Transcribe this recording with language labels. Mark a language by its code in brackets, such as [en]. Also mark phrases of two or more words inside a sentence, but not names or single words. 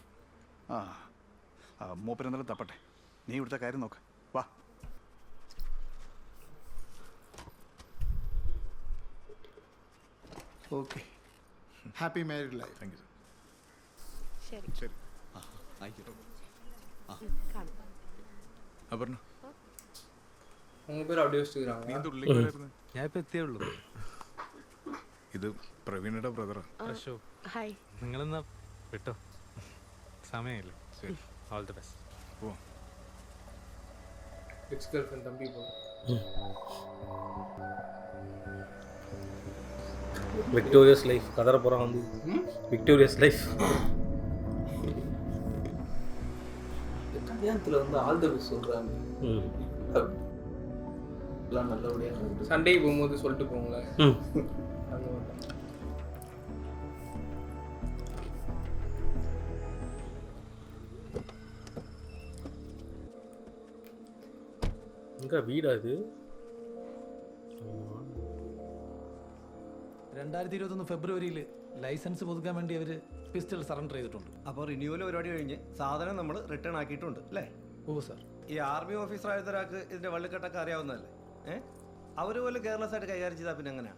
[ml] മൂപ്പരെന്തായാലും തപ്പട്ടെ. നീ ഇവിടുത്തെ കാര്യം നോക്ക്. വാ. [en] okay, happy married life. thank you [ml] ശരി ശരി. അപർണ, [ta] உங்க பேர் அப்படியே வச்சுக்கிறாங்க. [ml] നീ എന്ത് ഉള്ളിലേക്ക് വരായിരുന്നു? ഞാൻ ഇപ്പം എത്തിയേ ഉള്ളൂ. ഇത് പ്രവീണയുടെ ബ്രദറാ. ഹായ്. നിങ്ങളെന്നാ വിട്ടോ, സമയമില്ല. ശരി, [en] all the best. [ml] പോ. [en] ex girlfriend [ta] தம்பி போ. [en] victorious life [ta] கதற போகிறான் வந்து. [en] victorious life. [ta] கல்யாணத்தில் வந்து [en] all the best [ta] சொல்கிறாங்க. எல்லாம் நல்லபடியாக இருக்கு. சண்டைக்கு போகும்போது சொல்லிட்டு போங்களேன். அந்த மாதிரி தான். எங்கே வீடா இது? [ml] 2021 ഫെബ്രുവരിയിൽ ലൈസൻസ് പുതുക്കാൻ വേണ്ടി അവർ [en] pistol surrender [ml] ചെയ്തിട്ടുണ്ട്. അപ്പോൾ റിന്യൂവൽ പരിപാടി കഴിഞ്ഞ് സാധനം നമ്മൾ റിട്ടേൺ ആക്കിയിട്ടുണ്ട് അല്ലേ? ഓ സാർ. ഈ [en] army officer [ml] ആയതൊരാൾക്ക് ഇതിന്റെ വള്ളിക്കെട്ടൊക്കെ അറിയാവുന്നതല്ലേ? അവർ പോലും കെയർലെസ് ആയിട്ട് കൈകാര്യം ചെയ്താൽ പിന്നെ എങ്ങനെയാണ്?